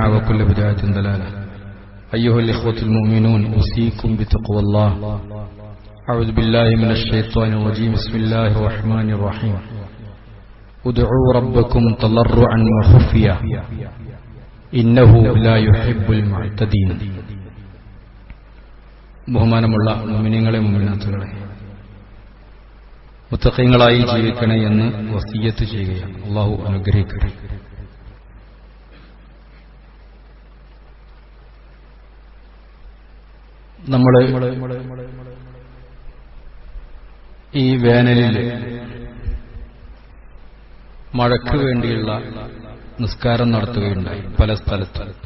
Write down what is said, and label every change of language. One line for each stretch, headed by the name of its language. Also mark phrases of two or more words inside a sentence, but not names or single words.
Arabic: وكل بدعة ضلالة أيها الإخوة المؤمنون أوصيكم بتقوى الله أعوذ بالله من الشيطان الرجيم بسم الله الرحمن الرحيم ادعوا ربكم تضرعا وخفيا إنه لا يحب المعتدين
Malayalam: ബഹുമാനമുള്ള മുഅ്മിനീങ്ങളെ മുഅ്മിനാത്തുകളെ മുത്തഖീങ്ങളായി ജീവിക്കണേ എന്ന് വസിയ്യത്ത് ചെയ്യുകയാണ്. അല്ലാഹു അനുഗ്രഹിക്കട്ടെ. നമ്മള് ഈ വേനലിൽ മഴയ്ക്ക് വേണ്ടിയുള്ള നിസ്കാരം നടത്തുകയുണ്ടായി പല സ്ഥലത്ത്.